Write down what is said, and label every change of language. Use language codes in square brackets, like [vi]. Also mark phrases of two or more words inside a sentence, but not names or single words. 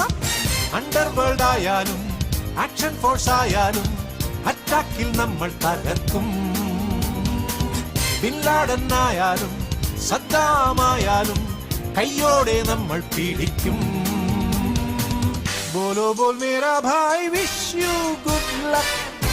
[ml] അണ്ടർവേൾഡ് ആയാലും [en] action force [ml] ആയാലും അറ്റാക്കിൽ നമ്മൾ തകർക്കും, ബിൻ ലാഡൻ ആയാലും സദ്ദാമായാലും കയ്യോടെ നമ്മൾ പിടിക്കും. [hi] बोलो बोल मेरा भाई, [en] wish you good luck.